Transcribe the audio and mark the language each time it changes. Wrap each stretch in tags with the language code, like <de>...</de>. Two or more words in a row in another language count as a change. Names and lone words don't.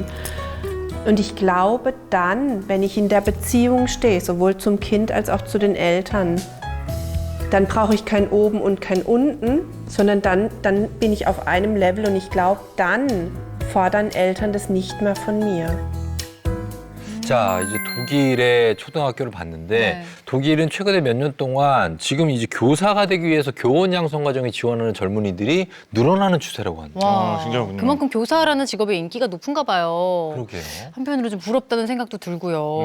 <de>Und ich glaube dann, wenn ich in der Beziehung stehe, sowohl zum Kind als auch zu den Eltern, dann brauche ich kein Oben und kein Unten, sondern dann bin ich auf einem Level und ich glaube, dann fordern Eltern das nicht mehr von mir.</de> <ko>자, 이제 독일의 초등학교를 봤는데 네. 독일은 최근에 몇 년 동안 지금 이제 교사가 되기 위해서 교원 양성 과정에 지원하는 젊은이들이 늘어나는 추세라고 합니다. 와, 신기하군요. 그만큼 교사라는 직업의 인기가 높은가 봐요. 그러게요. 한편으로 좀 부럽다는 생각도 들고요.</ko>